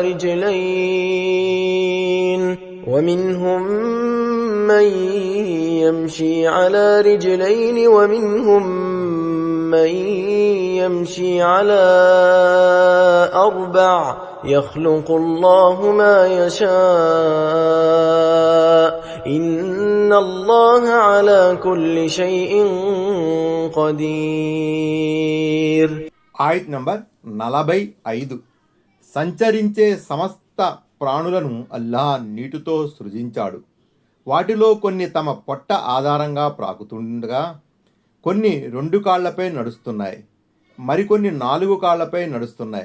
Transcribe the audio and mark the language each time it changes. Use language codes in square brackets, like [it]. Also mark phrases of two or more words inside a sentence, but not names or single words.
[ar] رجلين ومنهم من يمشي على رجلين ومنهم من يمشي على أربع يخلق الله ما يشاء إن الله على كل شيء قدير. [te] ఆయత్ నంబర్ 45. సంచరించే సమస్త ప్రాణులను అల్లాహ్ నీటితో సృజించాడు. వాటిలో కొన్ని తమ పొట్ట ఆధారంగా ప్రాకుతుండగా కొన్ని 2 కాళ్లపై నడుస్తున్నాయి, మరికొన్ని 4 కాళ్లపై నడుస్తున్నాయి.